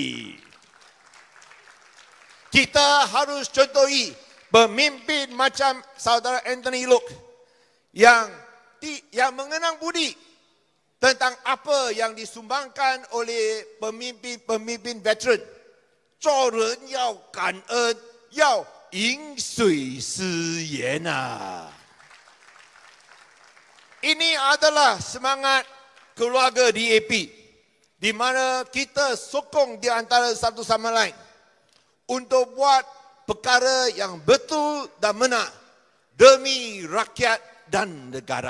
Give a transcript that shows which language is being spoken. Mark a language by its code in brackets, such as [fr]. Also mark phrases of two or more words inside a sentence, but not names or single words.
[ms] Kita harus contohi pemimpin macam saudara Anthony Loke yang mengenang budi tentang apa yang disumbangkan oleh pemimpin-pemimpin veteran. [zh] 做人要感恩，要饮水思源啊。 [ms] Ini adalah semangat keluarga DAP di mana kita sokong di antara satu sama lain untuk buat perkara yang betul dan benar demi rakyat dan negara.